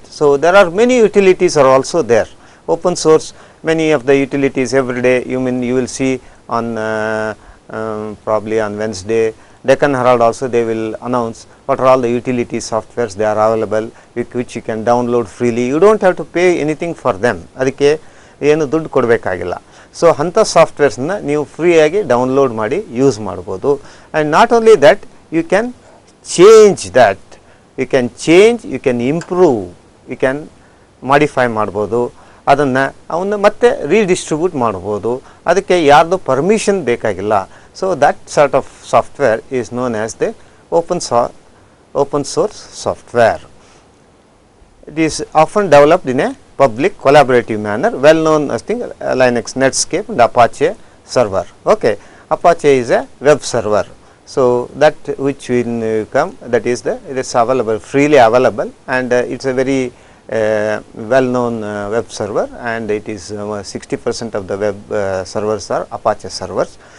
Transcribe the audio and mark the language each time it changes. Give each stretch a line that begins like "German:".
English: So, there are many utilities are also there. Open source, many of the utilities every day you will see on probably on Wednesday, Deccan Herald also they will announce what are all the utility softwares they are available with which you can download freely. You do not have to pay anything for them,
Kannada: ಅದಕ್ಕೆ ಏನು ದುಡ್ಡು ಕೊಡಬೇಕಾಗಿಲ್ಲ. So ಅಂಥ ಸಾಫ್ಟ್ವೇರ್ಸ್ನ ನೀವು ಫ್ರೀಯಾಗಿ download ಮಾಡಿ use ಮಾಡ್ಬೋದು.
English: and not only that, you can change that, you can change, you can improve, you can modify
Kannada: ಮಾಡ್ಬೋದು, ಅದನ್ನು ಅವನ್ನ ಮತ್ತೆ ರೀಡಿಸ್ಟ್ರಿಬ್ಯೂಟ್ ಮಾಡ್ಬೋದು, ಅದಕ್ಕೆ ಯಾರ್ದು ಪರ್ಮಿಷನ್ ಬೇಕಾಗಿಲ್ಲ.
English: So that sort of software is known as the open source software. It is often developed in a public collaborative manner, well known as Linux, Netscape and Apache server. Okay. Apache is a web server. So that which will come, that is it is available, freely available, and it is a very well known web server, and it is 60% of the web servers are Apache servers.